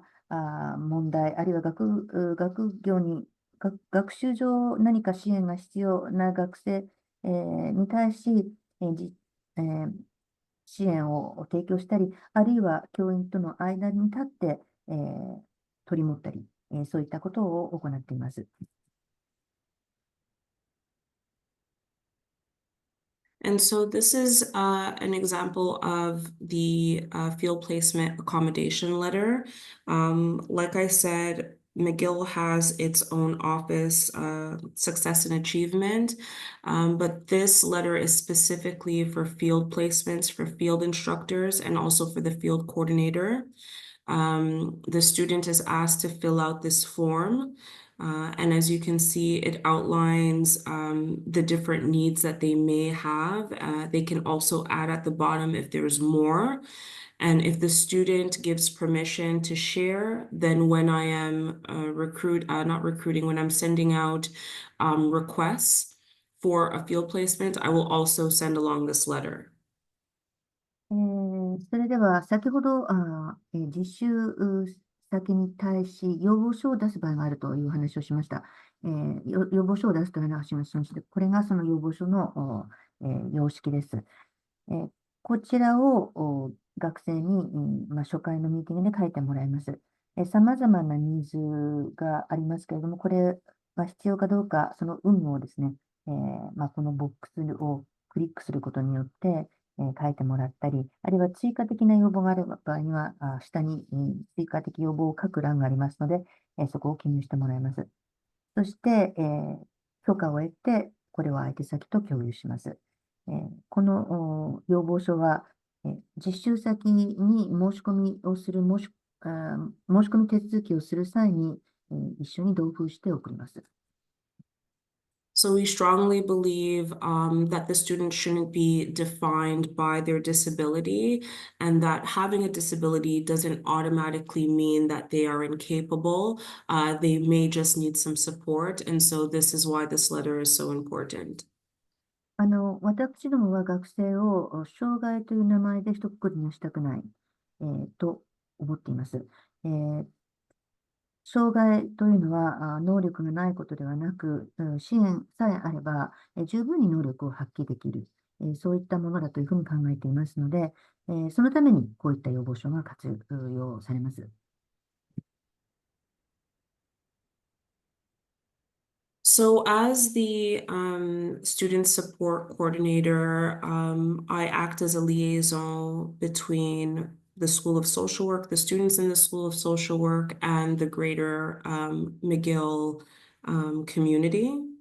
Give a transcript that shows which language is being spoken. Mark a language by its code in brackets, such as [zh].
[ja] 問題、あるいは学業に、学習上何か支援が必要な学生、に対し、支援を提供したり、あるいは教員との間に立って、取り持ったり、そういったことを行っています。 [en] And so this is an example of the field placement accommodation letter. Like I said, McGill has its own office, success and achievement, but this letter is specifically for field placements, for field instructors, and also for the field coordinator. The student is asked to fill out this form. And as you can see, it outlines the different needs that they may have. They can also add at the bottom if there's more. And if the student gives permission to share, then when I am when I'm sending out requests for a field placement, I will also send along this letter. [ja] それでは、先ほど、実習先に対し、要望書を出す場合があるという話をしました。要望書を出すという話をしました。これがその要望書の、様式です。こちらを学生に、初回のミーティングで書いてもらいます。様々なニーズがありますけれども、これは必要かどうか、その有無をですね、このボックスをクリックすることによって、書いてもらったり、あるいは追加的な要望がある場合には、下に追加的要望を書く欄がありますので、そこを記入してもらいます。そして、許可を得て、これを相手先と共有します。この要望書は、実習先に申し込みをする申し込み手続きをする際に、一緒に同封して送ります。 [en] So we strongly believe that the student shouldn't be defined by their disability, and that having a disability doesn't automatically mean that they are incapable. They may just need some support, and so this is why this letter is so important. [ja] 私どもは学生を障害という名前で一括りにしたくない、と思っています。障害というのは能力がないことではなく、支援さえあれば十分に能力を発揮できる、そういったものだというふうに考えていますので、そのためにこういった要望書が活用されます。 [en] So as the student support coordinator, I act as a liaison between the School of Social Work, the students in the School of Social Work, and the greater McGill community.